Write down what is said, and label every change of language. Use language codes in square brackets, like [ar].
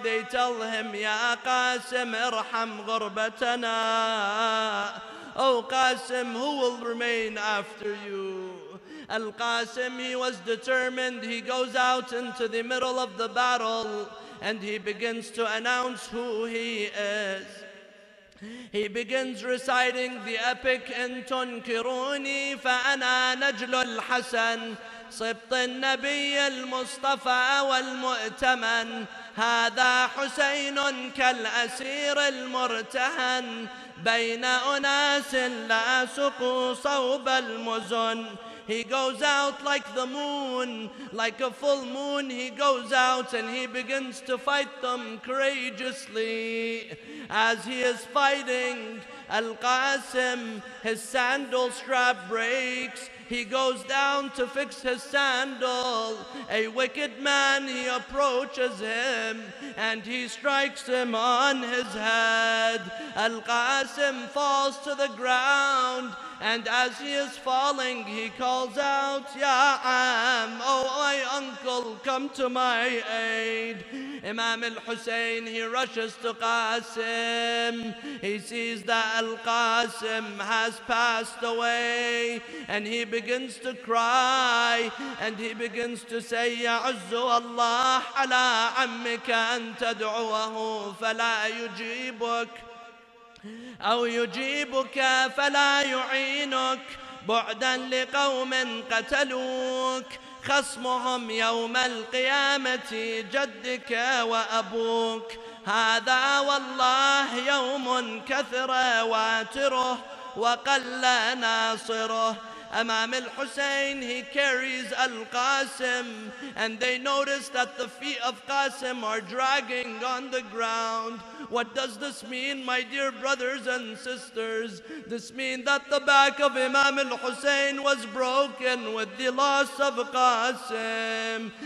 [en] They tell him, [ar] Ya Qasim, irham ghurbatana. [en] Oh Qasim, who will remain after you? Al-Qasim, he was determined. He goes out into the middle of the battle and he begins to announce who he is. He begins reciting the epic, [ar] إن تنكروني فأنا نجل الحسن صبط النبي المصطفى والمؤتمن هذا حسين كالأسير المرتهن بين أناس لا سقوا صوب المزن. [en] He goes out like the moon, like a full moon. He goes out and he begins to fight them courageously. As he is fighting, Al-Qasim, his sandal strap breaks. He goes down to fix his sandal. A wicked man, he approaches him and he strikes him on his head. Al-Qasim falls to the ground, and as he is falling, he calls out, [ar] Ya Am, [en] oh my uncle, come to my aid. Imam al-Hussein, he rushes to Qasim. He sees that Al-Qasim has passed away, and he begins to cry, and he begins to say, [ar] يعز الله على عمك أن تدعوه فلا يجيبك أو يجيبك فلا يعينك بعدا لقوم قتلوك خصمهم يوم القيامة جدك وأبوك هذا والله يوم كثر واتره وقل ناصره. [en] Imam al-Hussein, he carries al-Qasim, and they notice that the feet of Qasim are dragging on the ground. What does this mean, my dear brothers and sisters? This means that the back of Imam al-Hussein was broken with the loss of Qasim.